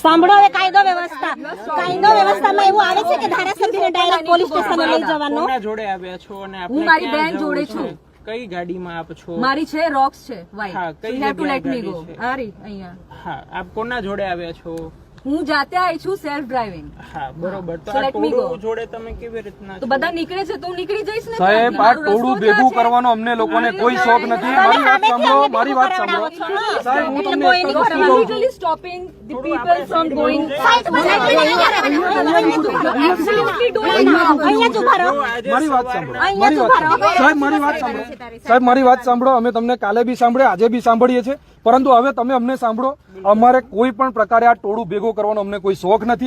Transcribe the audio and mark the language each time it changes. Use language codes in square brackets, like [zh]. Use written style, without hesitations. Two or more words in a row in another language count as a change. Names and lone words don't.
[gu] સાંભળો, હવે કાયદો વ્યવસ્થામાં એવું આવે છે કે ધારાસભ્યને ડાયરેક્ટ પોલીસ સ્ટેશન લઈ જવાનો? કોના જોડે આવ્યા છો અને હું મારી બેન જોડે છું। કઈ ગાડીમાં આપ છો? મારી છે રોક્સ છે હા, વ્હાઈટ, કઈ [en] you have to let me go. [gu] ગાડી છે? આ રહી અહીંયા। હા, આપ કોના જોડે આવ્યા છો? હું જાતે આવી છું, [en] self driving. [gu] હા, બરોબર। તો So આ [en] let me [gu] ટોળું [en] go. [gu] જોડે તમે કેવી રીતના તો બધા નીકળે છે તો હું નીકળી જઈશ ને। સાહેબ, આ ટોળું ભેગું કરવાનો અમને લોકોને કોઈ શોખ નથી। મારી વાત સાંભળો, મારી વાત સાંભળો સાહેબ, હું તમને એક જ વસ્તુ કહું છું, [en] Literally stopping the people from going. [gu] મારી વાત સાંભળો, સાહેબ, મારી વાત સાંભળો સાહેબ, મારી વાત સાંભળો, અમે તમને કાલે બી સાંભળ્યા, આજે બી સાંભળીએ છીએ, પરંતુ હવે તમે અમને સાંભળો, અમારે કોઈ પણ પ્રકારે આ ટોળું ભેગું કરવાનો અમને કોઈ શોખ નથી।